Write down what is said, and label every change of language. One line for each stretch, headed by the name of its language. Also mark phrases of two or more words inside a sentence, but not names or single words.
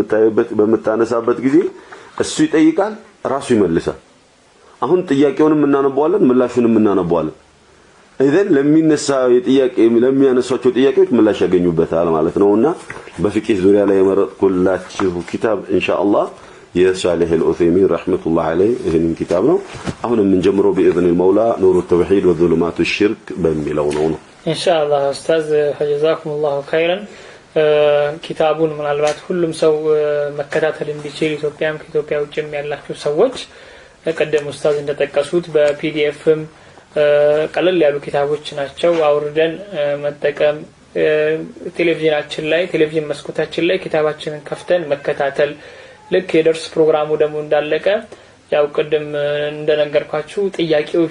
Amharic: በመታነሳበት ጊዜ እሱ ይጠይቃል ራሱ ይመልሳል አሁን ጥያቄውንም እናነባዋለን ምላሹንም እናነባዋለን እذن ለሚነሳ የጥያቄ ለሚያነሳቸው ጥያቄዎች ምላሽ ያገኙበታል ማለት ነውና በፍቅህ ዙሪያ ላይ የመረጥኩላችሁ ኪታብ ኢንሻአላህ የሷሊህ አልዑሰይሚን
Arabic: رحمة الله عليه
Amharic: ይሄንን ኪታብ ነው አሁን የምንጀምረው
Arabic: بإذن المولى
Amharic: نور التوحيد وظلمات الشرك በሚለው ነው ኢንሻአላህ ኡስታዝ
Arabic: فجزاكم الله خيرا
Amharic: ኪታቡን ምናልባት ሁሉም ሰው መከታተል እንዲችል ኢትዮጵያም ከኢትዮጵያ ውጭም ያላችሁ ሰዎች ቀደም ኡስታዝ እንደተጠቀሱት በፒዲኤፍም ቀለል ያሉ ኪታቦች ናቸው አውርደን መጠቀም ቴሌቪዥናችን ላይ ቴሌቪዥን መስኮታችን ላይ ኪታባችንን ከፍተን መከታተል ልክ የደርስ ፕሮግራሙ ደግሞ እንዳለቀ ያው ቀደም እንደነገርኳችሁ ጥያቄዎች